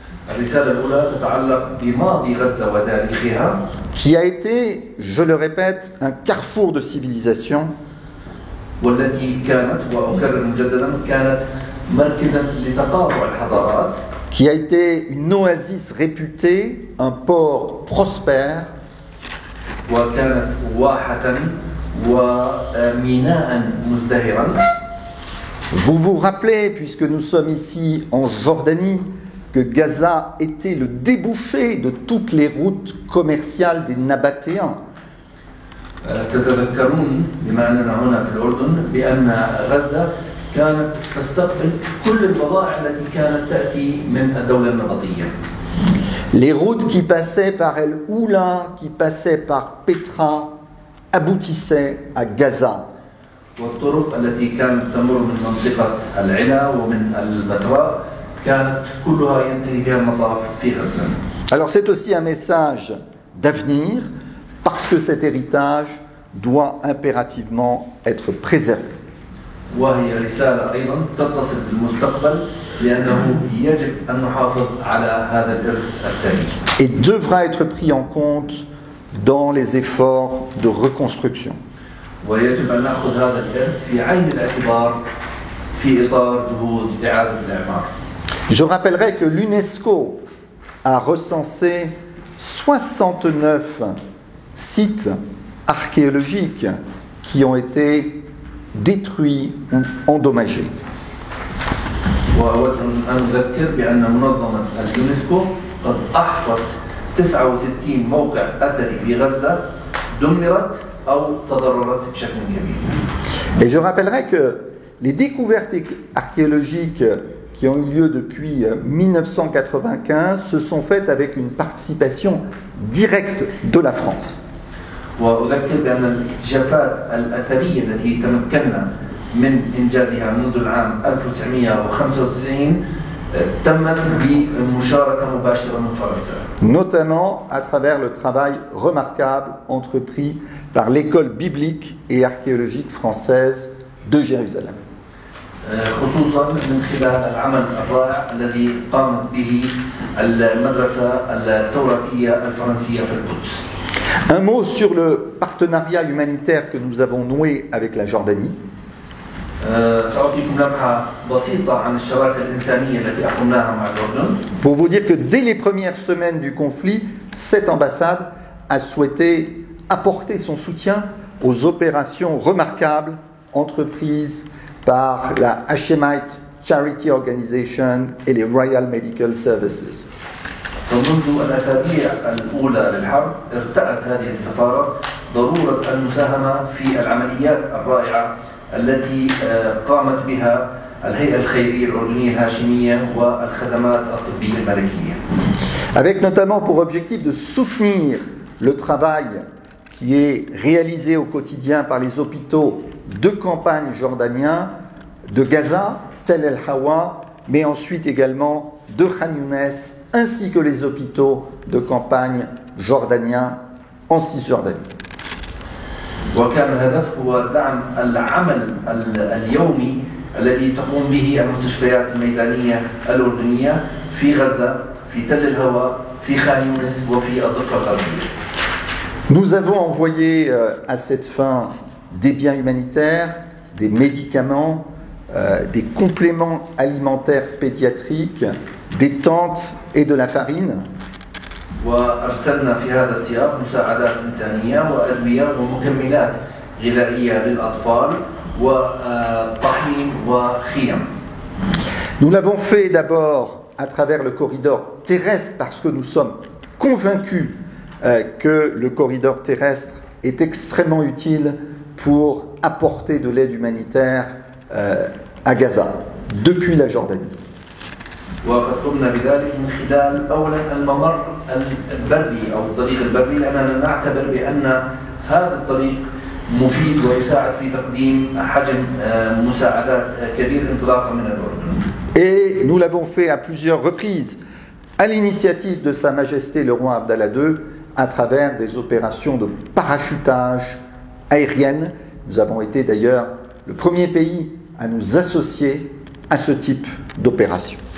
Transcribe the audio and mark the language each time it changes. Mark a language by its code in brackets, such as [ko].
[ar] الرسالة الأولى تتعلق بماضي غزة وتاريخها [fr] qui a été, je le répète, un carrefour de civilisation, [ar] والتي كانت وأكرر مجددا كانت مركزا لتقاطع الحضارات, [fr] qui a été une oasis réputée, un port prospère, [ar] وكانت واحة وميناء مزدهرا. [fr] Vous vous rappelez, puisque nous sommes ici en Jordanie, que Gaza était le débouché de toutes les routes commerciales des Nabatéens. [ar] تتذكرون بما أننا هنا في الأردن بأن غزة كانت تستقبل كل البضائع التي كانت تأتي من الدولة النبطية. [fr] Les routes qui passaient par El Oula, qui passaient par Petra, aboutissaient à Gaza. [ar] والطرق التي كانت تمر من منطقة العلا ومن البتراء كانت كلها ينتهي بها المطاف في غزة. [fr] Alors c'est aussi un message d'avenir, parce que cet héritage doit impérativement être préservé. [ar] وهي رسالة أيضا تتصل بالمستقبل لأنه يجب أن نحافظ على هذا الإرث الثري. [fr] et devra être pris en compte dans les efforts de reconstruction. [ar] ويجب أن نأخذ هذا الإرث في عين الاعتبار في إطار جهود إعادة الإعمار. [fr] Je rappellerai que l'UNESCO a recensé 69 sites archéologiques qui ont été détruits ou endommagés. [ar] وأود أن أذكر بأن منظمة اليونسكو قد أحصت 69 موقع أثري في غزة دمرت أو تضررت بشكل كبير. [fr] Et je rappellerai que les découvertes archéologiques qui ont eu lieu depuis 1995 se sont faites avec une participation directe de la France. [ar] وأذكر بأن الاكتشافات الأثرية التي تمكنا من إنجازها منذ العام 1995 تمت بمشاركة مباشرة من فرنسا. [fr] Notamment à travers le travail remarquable entrepris par l'école biblique et archéologique française de Jérusalem. [ar] خصوصا من خلال العمل الرائع الذي قامت به المدرسة التوراتية الفرنسية في القدس. [fr] Un mot sur le partenariat humanitaire que nous avons noué avec la Jordanie. [ar] سأعطيكم لمحة بسيطة عن الشراكة الإنسانية التي أقمناها مع الأردن. [fr] Pour vous dire que dès les premières semaines du conflit, cette ambassade a souhaité apporter son soutien aux opérations remarquables entreprises par la Hashemite Charity Organization et les Royal Medical Services. [ar] ومنذ الأسابيع الأولى للحرب ارتأت هذه السفارة ضرورة المساهمة في العمليات الرائعة التي قامت بها الهيئة الخيرية الأردنية الهاشمية والخدمات الطبية الملكية. [fr] Avec notamment pour objectif de soutenir le travail qui est réalisé au quotidien par les hôpitaux de campagne jordaniens de Gaza, Tel El Hawa, mais ensuite également de Khan Younes, ainsi que les hôpitaux de campagne jordaniens en Cisjordanie. [ar] وكان الهدف هو دعم العمل اليومي الذي تقوم به المستشفيات الميدانية الأردنية في غزة، في تل الهوى، في خان يونس وفي الضفة الغربية. [fr] Nous avons envoyé à cette fin des biens humanitaires, des médicaments, des compléments alimentaires pédiatriques, des tentes et de la farine. [ar] وأرسلنا في هذا السياق مساعدات إنسانية وأدوية ومكملات غذائية للأطفال وطحين وخيم. [fr] Nous l'avons fait d'abord à travers le corridor terrestre parce que nous sommes convaincus que le corridor terrestre est extrêmement utile pour apporter de l'aide humanitaire à Gaza depuis la Jordanie. [ar] وقد قمنا بذلك من خلال أولا الممر البري أو الطريق البري لأننا نعتبر بأن هذا الطريق مفيد ويساعد في تقديم حجم مساعدات كبير انطلاقا من الأردن. [fr] Et nous l'avons fait à plusieurs reprises à l'initiative de Sa Majesté le roi Abdallah II à travers des opérations de parachutage aérienne. Nous avons été d'ailleurs le premier pays à nous associer à ce type d'opération.